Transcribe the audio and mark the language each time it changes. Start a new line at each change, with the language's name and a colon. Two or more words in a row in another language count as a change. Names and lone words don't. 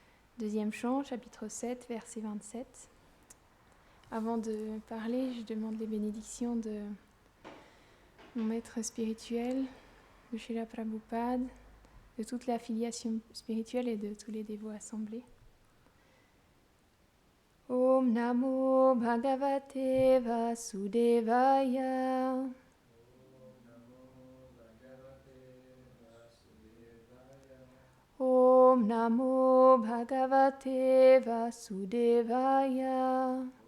French: Deuxième chant, chapitre 7, verset 27. Avant de parler, je demande les bénédictions de mon maître spirituel, de Srila Prabhupada, de toute la filiation spirituelle et de tous les dévots assemblés.
Sanskrit: ॐ नमो भगवते वासुदेवाय. ॐ नमो भगवते वासुदेवाय.